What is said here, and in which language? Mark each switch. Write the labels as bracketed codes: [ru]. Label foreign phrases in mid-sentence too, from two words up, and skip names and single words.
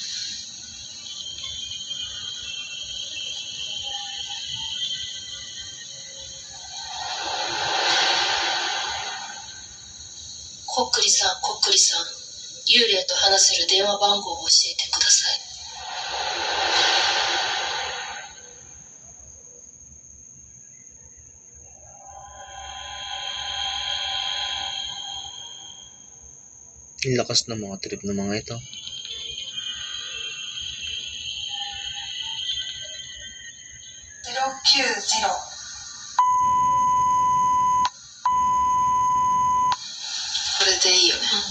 [ja] コックリさん、コックリさん、幽霊と話せる電話番号を教えてください。 [tl] Ang lakas ng mga trip ng mga ito. [ja] これでいいよね。